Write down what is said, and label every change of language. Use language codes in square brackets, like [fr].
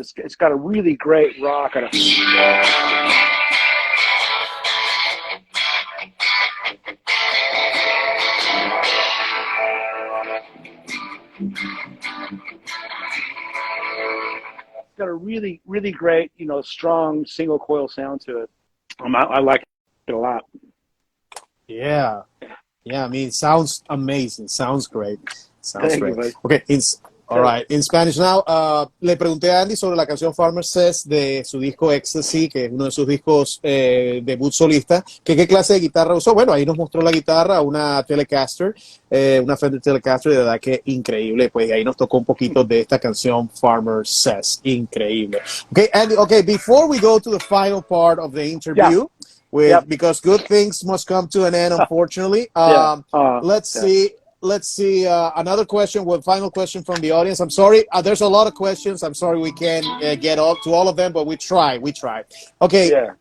[en] It's got a really great rock and it's got a really, really great, strong single coil sound to it. I like it a lot. Yeah. Yeah, I mean, it sounds amazing. Sounds great. Sounds Thank you, great. buddy. Okay, all right. In Spanish now, [es] le pregunté a Andy sobre la canción Farmer Says de su disco Ecstasy, que es uno de sus discos debut solista, que qué clase de guitarra usó. Bueno, ahí nos mostró la guitarra, una Telecaster, una Fender Telecaster, de verdad que increíble. Pues ahí nos tocó un poquito de esta canción Farmer Says. Increíble. [en] Okay, Andy, okay, before we go to the final part of the interview, because good things must come to an end, unfortunately. Let's see. Another question, one final question from the audience. I'm sorry, there's a lot of questions. I'm sorry we can't get up to all of them, but we try. Okay. Yeah.